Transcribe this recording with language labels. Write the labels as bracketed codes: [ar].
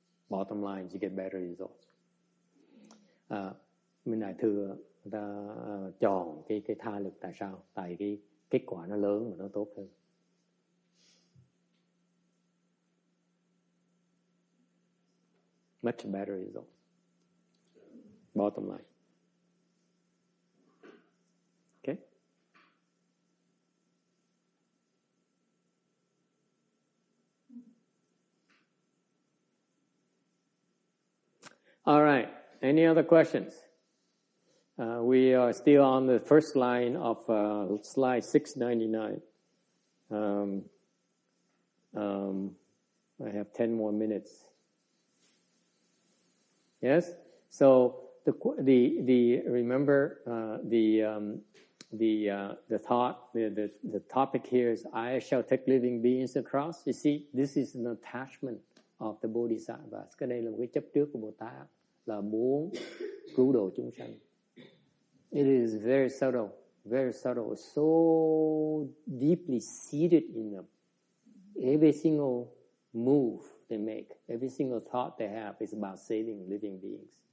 [en] Bottom line, you get better results. [vi] Bên Đại thừa người ta chọn cái tha lực. Tại sao? Tại cái kết quả nó lớn và nó tốt hơn. [en] Much better results. Bottom line. Okay? All right. Any other questions? We are still on the first line of slide 699. I have 10 more minutes. Yes. So the remember the thought, the topic here is I shall take living beings across. You see, this is an attachment of the Bodhisattvas. [vi] Cái đây là một cái chấp trước của Bồ Tát, là muốn cứu độ chúng sanh. [en] It is very subtle, so deeply seated in them. Every single move they make, every single thought they have is about saving living beings.